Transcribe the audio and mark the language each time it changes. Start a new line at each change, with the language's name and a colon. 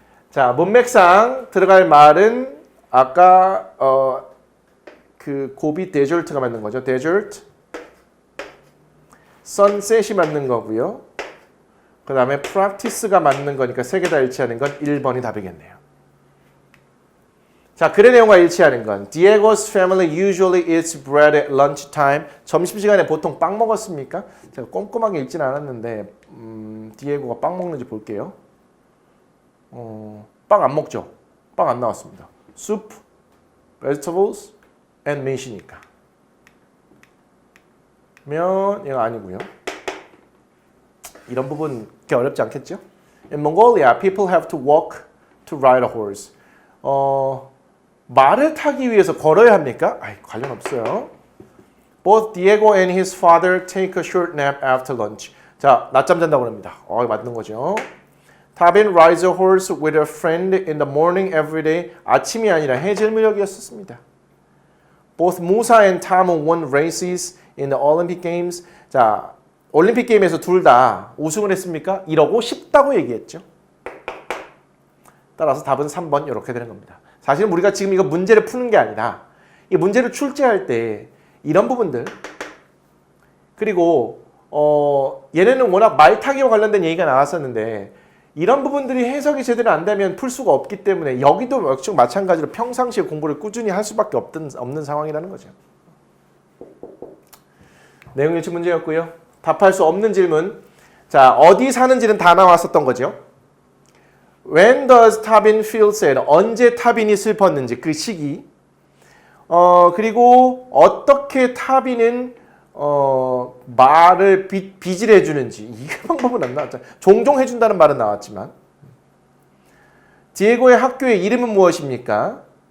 Korean: 자, 문맥상 들어갈 말은 아까 그 고비 데절트가 맞는 거죠. 데절트. 선셋이 맞는 거고요. 그 다음에 practice가 맞는 거니까 세 개 다 일치하는 건 1번이 답이겠네요. 자, 글의 내용과 일치하는 건
English: Diego's family usually eats bread at lunchtime.
Korean: 점심시간에 보통 빵 먹었습니까? 제가 꼼꼼하게 읽지는 않았는데 디에고가 빵 먹는지 볼게요. 빵 안 먹죠? 빵 안 나왔습니다.
English: soup, vegetables, and meat이니까.
Korean: 면 얘가 아니고요. 이런 부분 그렇게 어렵지 않겠죠?
English: In Mongolia, people have to walk to ride a horse.
Korean: 말을 타기 위해서 걸어야 합니까? 관련 없어요.
English: Both Diego and his father take a short nap after lunch.
Korean: 자, 낮잠 잔다고 합니다. 맞는 거죠.
English: Tabin rides a horse with a friend in the morning every day.
Korean: 아침이 아니라 해질무렵이었습니다.
English: Both Musa and Tamu won races in the Olympic Games.
Korean: 자, 올림픽 게임에서 둘 다 우승을 했습니까? 이러고 싶다고 얘기했죠. 따라서 답은 3번 이렇게 되는 겁니다. 사실 우리가 지금 이거 문제를 푸는 게 아니라 이 문제를 출제할 때 이런 부분들 그리고 얘네는 워낙 말타기와 관련된 얘기가 나왔었는데 이런 부분들이 해석이 제대로 안 되면 풀 수가 없기 때문에 여기도 역시 마찬가지로 평상시에 공부를 꾸준히 할 수밖에 없는 상황이라는 거죠. 내용 일치 문제였고요. 답할 수 없는 질문. 자, 어디 사는지는 다 나왔었던 거죠.
English: When does Tabin feel sad?
Korean: 언제 타빈이 슬펐는지 그 시기. 그리고 어떻게 타빈은 말을 빚을 해주는지 이 방법은 안 나왔죠. 종종 해준다는 말은 나왔지만 디에고의 학교의 이름은 무엇입니까?